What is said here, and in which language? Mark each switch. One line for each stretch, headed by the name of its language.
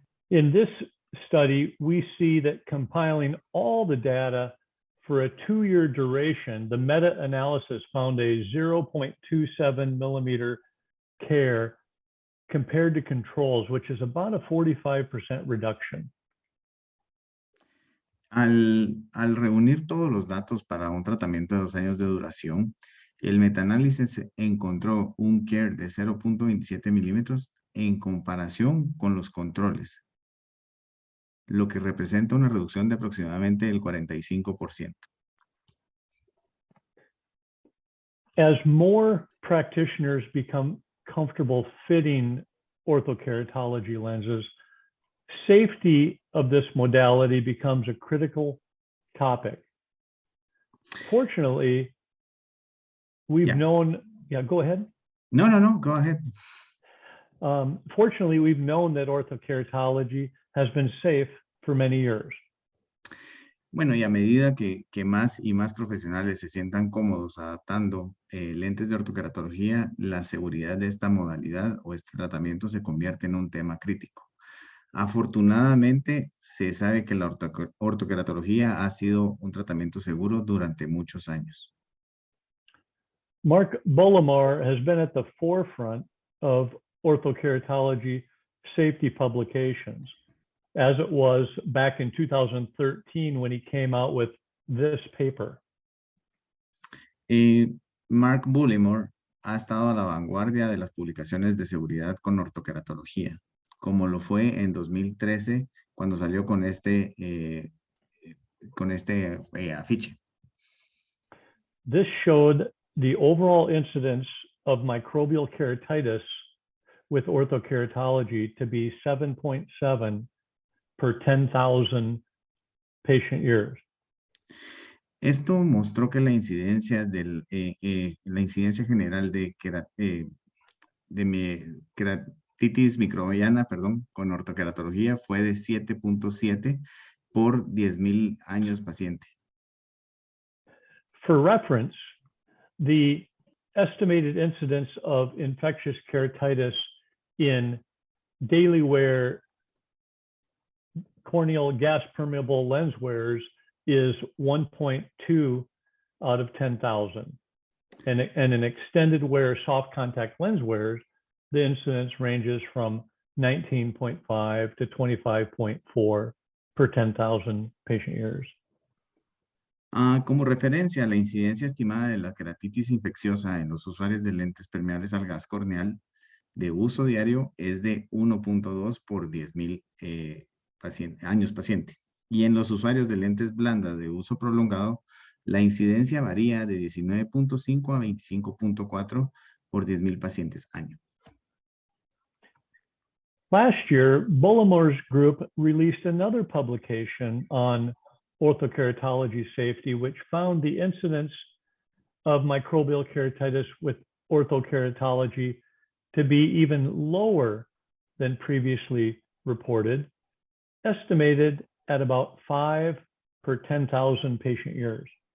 English: in this study, we see that compiling all the data for a 2-year duration, the meta-analysis found a 0.27 millimeter care compared to controls, which is about a 45% reduction.
Spanish: Al reunir todos los datos para un tratamiento de 2 años de duración, el metaanálisis encontró un care de 0.27 milímetros en comparación con los controles, lo que representa una reducción de aproximadamente el 45%.
English: As more practitioners become comfortable fitting orthokeratology lenses, safety of this modality becomes a critical topic. Fortunately, we've known, go ahead. No, go ahead. Fortunately, we've known that orthokeratology has been safe for many years.
Spanish: Bueno, y a medida que más y más profesionales se sientan cómodos adaptando lentes de ortokeratología, la seguridad de esta modalidad o este tratamiento se convierte en un tema crítico. Afortunadamente, se sabe que la ortokeratología ha sido un tratamiento seguro durante muchos años.
English: Mark Bolomar has been at the forefront of orthokeratology safety publications, as it was back in 2013 when he came out with this paper.
Spanish: Mark Bolomar ha estado a la vanguardia de las publicaciones de seguridad con ortokeratología, como lo fue en 2013 cuando salió con este afiche.
English: This showed the overall incidence of microbial keratitis with orthokeratology to be 7.7 per 10,000 patient years.
Spanish: Esto mostró que la incidencia general de keratitis microbiana, con ortokeratología fue de 7.7 por 10,000 años paciente.
English: For reference, the estimated incidence of infectious keratitis in daily wear corneal gas permeable lens wearers is 1.2 out of 10,000. And in extended wear soft contact lens wearers, the incidence ranges from 19.5 to 25.4 per 10,000 patient years.
Spanish: Como referencia, la incidencia estimada de la keratitis infecciosa en los usuarios de lentes permeables al gas corneal de uso diario es de 1.2 por 10,000 años paciente. Y en los usuarios de lentes blandas de uso prolongado, la incidencia varía de 19.5 a 25.4 por 10,000 pacientes año.
English: Last year, Bolomar's group released another publication on Orthokeratology Safety, which found the incidence of microbial keratitis with orthokeratology to be even lower than previously reported, estimated at about 5 per 10,000 patient years.